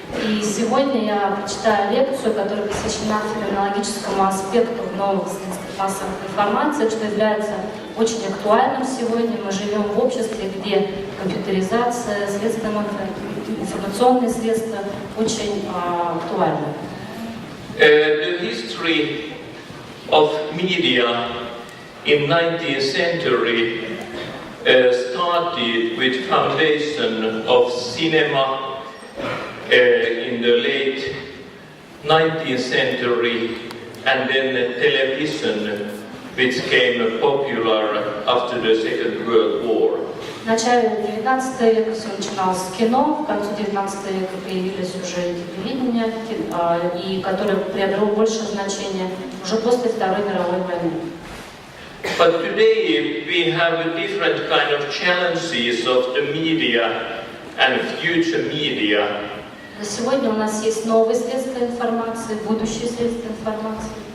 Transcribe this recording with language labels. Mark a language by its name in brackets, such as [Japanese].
[Russian] И сегодня я прочитаю лекцию, которая посвящена феноменологическому аспекту новых средств массовой информации, что является очень актуальным сегодня. Мы живем в обществе, где компьютеризация, средства информационные средства очень актуальны. [English] The history of media in 19th century started with foundation of cinema in the late 19th century, and then television, which came popular after the Second World War. [Russian] В начале 19 века все начиналось с кино, к концу 19 века появились уже телевидение, и которое приобрело большее значение уже после Второй мировой войны. [English] But today we have a different kind of challenges of the media and future media. [Russian] На сегодня у нас есть новые средства информации, будущие средства информации.